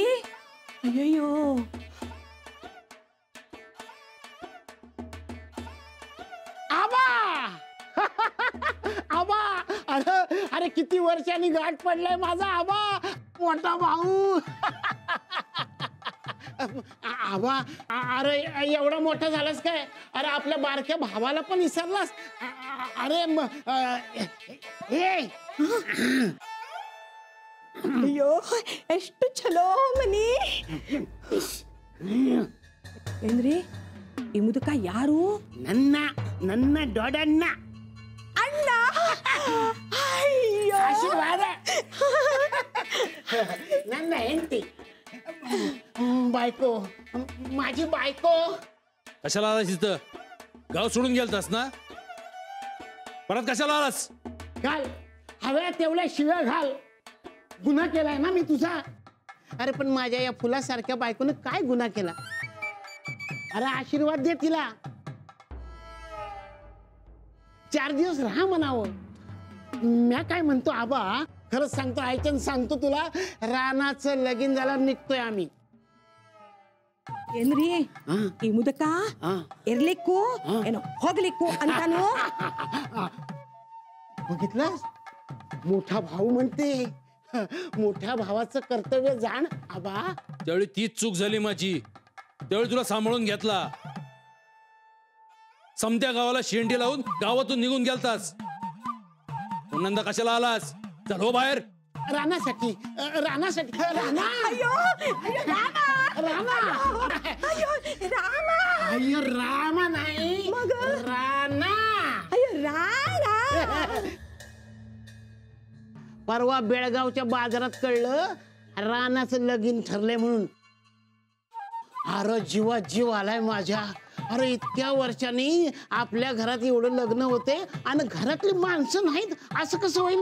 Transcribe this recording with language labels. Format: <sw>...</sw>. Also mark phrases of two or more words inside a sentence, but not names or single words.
<mr>अयो, आबा आबा, अरे अरे किती वर्षांनी गाठ पडलाय माझा आबा, मोठा भाऊ. आबा, अरे एवढा मोठा झालास काय? अरे आपल्या बारक्या भावाला पण विसरलास? अरे</mr> <kn>ಅಯ್ಯೋ ಎಷ್ಟು ಚಲೋ ಮನಿ ಏನ್ರಿ ಈ ಮುದುಕ ಯಾರು? ನನ್ನ ನನ್ನ ದೊಡ್ಡಣ್ಣ. ಅಣ್ಣ. ಅಯ್ಯೋ ಆಶೀರ್ವಾದ. ನನ್ನ ಹೆಂಡತಿ,</kn> <mr>बायको, माझी बायको. कशाला आलास इथं? गाव सोडून गेलतास ना? परत कशाला आलास? घाल हव्या तेवढ्या शिव्या घाल. गुन्हा केलाय ना मी तुझा. अरे पण माझ्या या फुलासारख्या बायकोनं काय गुन्हा केला? अरे आशीर्वाद दे तिला. 4 दिवस राहा म्हणावं. म्या काय म्हणतो आबा, खरंच सांगतो, ऐकन सांगतो तुला, रानाचं लगीन झालं निघतोय आम्ही.</mr> <kn>ಏನ್ರಿ ಈ ಮುದಕ ಇರ್ಲಿಕ್ಕೂ ಏನೋ ಹೋಗ್ಲಿಕ್ಕೂ ಅಂತಾನು?</kn> <mr>बघितलंस, मोठा भाऊ म्हणते. मोठ्या भावाचं कर्तव्य जाण आबा. त्यावेळी तीच चूक झाली माझी. त्यावेळी तुला सांभाळून घेतला. समत्या गावाला शेंडी लावून गावातून निघून गेलतास. पुन्हा कशाला आलास? चल हो बाहेर. रानासाठी, रानासाठी. राणा.</mr> <kn>ಅಯ್ಯೋ ರಾಮ</kn> <mr>राणा.</mr> <kn>ಅಯ್ಯೋ ರಾಮ</kn> <mr>अय्यो रामा नाही, मग? राणा.</mr> <kn>ಅಯ್ಯೋ ರಾಣ.</kn> <mr>परवा बेळगावच्या बाजारात कळलं रानाचं लगीन ठरलंय म्हणून. अरे जीवात जीव आलाय माझ्या. अरे इतक्या वर्षांनी आपल्या घरात एवढं लग्न होते आणि घरातली माणसं नाहीत, असं कसं होईल?</mr>